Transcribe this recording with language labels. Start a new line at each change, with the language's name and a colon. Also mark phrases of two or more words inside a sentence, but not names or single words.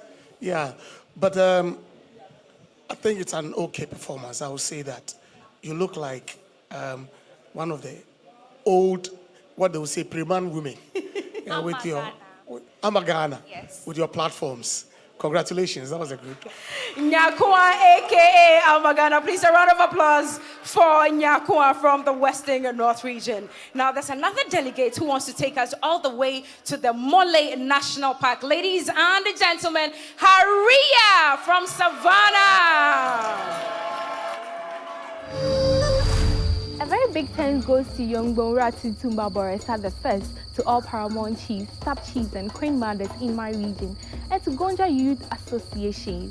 English: Yeah, but I think it's an okay performance. I would say that. You look like one of the old, what they would say, Preman women. Yeah, with your Amagana, yes. With your platforms. Congratulations, that was a good one. Nyakua, aka Amagana. Please, a round of applause for Nyakua from the Western North region. Now, there's another delegate who wants to take us all the way to the Mole National Park. Ladies and gentlemen, Haria from Savannah. A very big thanks goes to young Bonra Tutumba Boresa the first, to all paramount chiefs, sub-chiefs and queen mothers in my region, and to Gonja Youth Association.